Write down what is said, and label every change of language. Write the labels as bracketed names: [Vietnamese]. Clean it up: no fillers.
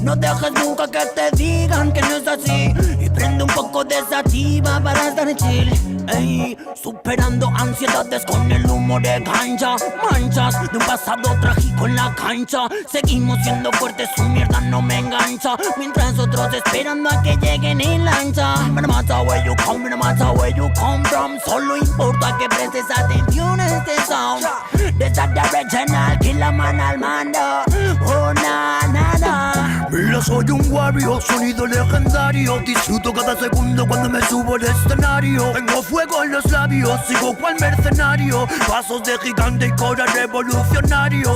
[Spanish] No dejes nunca que te digan que no es así. Y prende un poco de sativa para estar chill. Ey, superando ansiedades con el humo de ganja. Manchas de un pasado trágico en la cancha. Seguimos siendo fuertes, su mierda no me engancha. Mientras otros esperando a que lleguen en lancha. [English] No matter where you come, no matter where you come from. [Spanish] Solo importa que prestes atención a este sound. Desde [English] the original, kill a man [Spanish] al mando. [English] Oh, na. [Spanish] Mira, soy un warrior, sonido legendario. Disfruto cada segundo cuando me subo al escenario. Tengo fuego en los labios, sigo cual mercenario. Pasos de gigante y cora revolucionario.